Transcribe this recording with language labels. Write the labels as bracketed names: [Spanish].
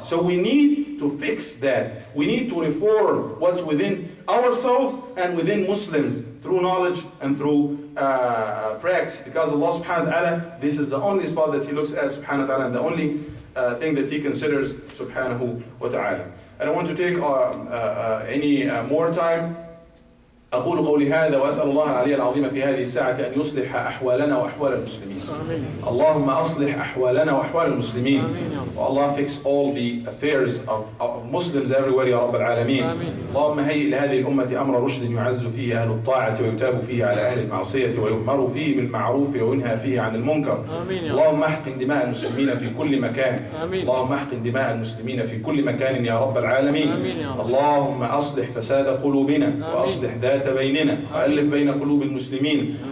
[English] So we need to fix that. We need to reform what's within ourselves and within Muslims through knowledge and through practice, because Allah subhanahu wa ta'ala, this is the only spot that He looks at subhanahu wa ta'ala, and the only thing that He considers subhanahu wa ta'ala. I don't want to take any more time. [Arabic] أقول قولي هذا وأسأل الله العلي العظيم في هذه الساعة أن يصلح أحوالنا وأحوال المسلمين. اللهم أصلح أحوالنا وأحوال المسلمين. [English] Allah fix all the affairs of Muslims everywhere [Arabic] يا رب العالمين. اللهم هيئ لهذه الأمة أمر رشد يعز فيه أهل الطاعة ويتاب فيه على أهل المعصية ويؤمر فيه بالمعروف وينهى فيه عن المنكر. اللهم احقن دماء المسلمين في كل مكان. اللهم احقن دماء المسلمين في كل مكان يا رب العالمين. اللهم أصلح فساد قلوبنا وأصلح ذات بيننا وألف بين قلوب المسلمين.